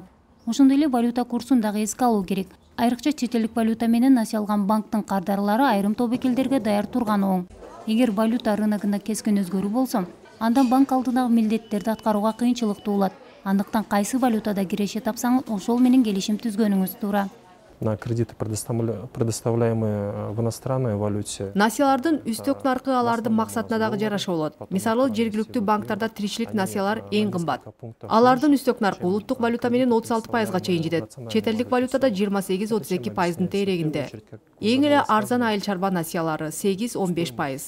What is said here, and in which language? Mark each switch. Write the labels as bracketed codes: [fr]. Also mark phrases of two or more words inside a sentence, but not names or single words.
[ky] Ошондой эле валюта курсун дагы эске алуу керек. Айрыкча чет элдик валюта менен насыя алган банктын кардарлары айрым тобокелдерге даяр турганы оң. Эгер валюта рыногунда кескин өзгөрүү болсо, анда банк алдындагы милдеттерди аткарууга кыйынчылык туулат. Андыктан кайсы валютада киреше тапсаңыз, ошол менен келишим түзгөнүңүз туура. [ru] На кредиты, предоставляемые в иностранной валюте. [ky] Насыялардын үстөк наркы алардын максатына дагы жараша болот. Мисалы, жергиликтүү банктарда тиричилик насыялар эң кымбат. Алардын үстөк наркы улуттук валюта менен 36%га чейин жетет. Чет элдик валютада 28-32%дын тегерегинде. Эң эле арзан айыл чарба насыялары 8-15%.